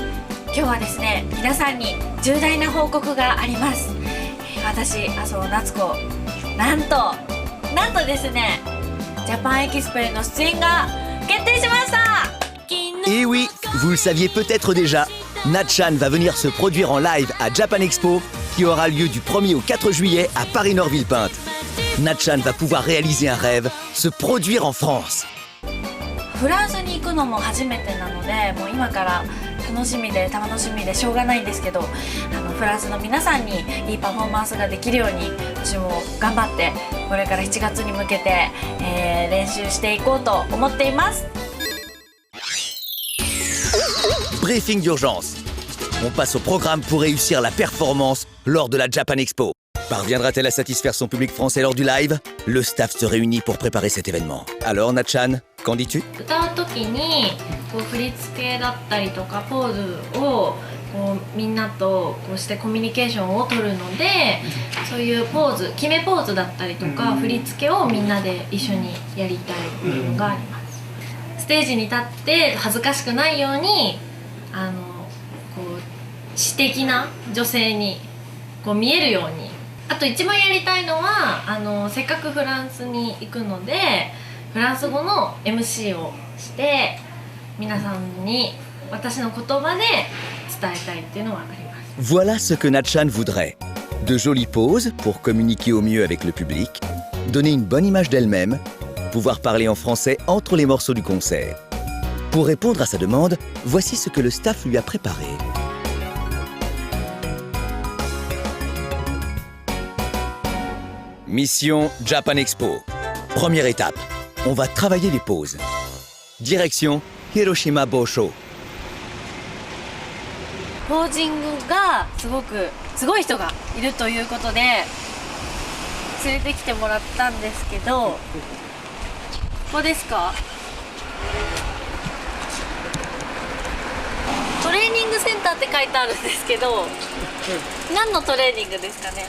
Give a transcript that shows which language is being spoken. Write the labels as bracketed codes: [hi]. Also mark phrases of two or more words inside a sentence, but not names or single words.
[ja] 今日はですね、皆さんに重大な報告があります。私、麻生夏子、なんとですね、ジャパンエキスポへの出演が決定しました。 [fr] Et oui, vous le saviez peut-être déjà, Natchan va venir se produire en live à Japan Expo, qui aura lieu du 1er au 4 juillet à Paris-Nord-Villepinte. Natchan va pouvoir réaliser un rêve, se produire en France. [ja] フランスに行くのも初めてなので、もう今から楽しみでしょうがないんですけど、フランスの皆さんにいいパフォーマンスができるように私も頑張ってこれから7月に向けて、練習していこうと思っています。 [fr] Briefing d'urgence. On passe au programme pour réussir la performance lors de la Japan Expo. Parviendra-t-elle à satisfaire son public français lors du live? Le staff se réunit pour préparer cet événement. Alors Natchan, qu'en dis-tu? [ja] 歌う時にこう振り付けだったりとかポーズをこうみんなとこうしてコミュニケーションを取るので、そういうポーズ、決めポーズだったりとか振り付けをみんなで一緒にやりたいっていうのがあります。ステージに立って恥ずかしくないようにこう詩的な女性にこう見えるように。あと一番やりたいのはせっかくフランスに行くのでフランス語の MC をして皆さんに私の言葉で伝えたいっていうのはあります。 [fr] Voilà ce que Natchan voudrait. De jolies poses pour communiquer au mieux avec le public, donner une bonne image d'elle-même, pouvoir parler en français entre les morceaux du concert. Pour répondre à sa demande, voici ce que le staff lui a préparé. Mission Japan Expo. Première étape, on va travailler les poses. Direction Hiroshima Bosho. [ja] ポージングがすごい人がいるということで連れてきてもらったんですけど、ここですか？トレーニングセンターって書いてあるんですけど、何のトレーニングですかね？